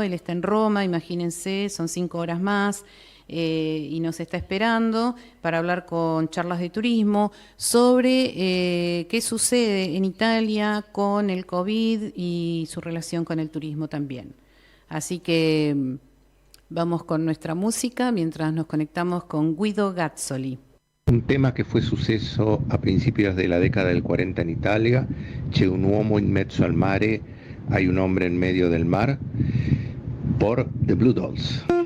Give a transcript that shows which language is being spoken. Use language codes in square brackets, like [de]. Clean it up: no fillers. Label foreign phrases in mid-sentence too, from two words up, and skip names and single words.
[es] Él está en Roma, imagínense, son 5 horas más y nos está esperando para hablar con Charlas de Turismo sobre qué sucede en Italia con el COVID y su relación con el turismo también. Así que vamos con nuestra música mientras nos conectamos con Guido Gazzoli. [it] Un tema che fu successo [es] a principios de la década del 40 en Italia, C'è un uomo in mezzo al mare, hay un hombre en medio del mar, por The Blue Dolls.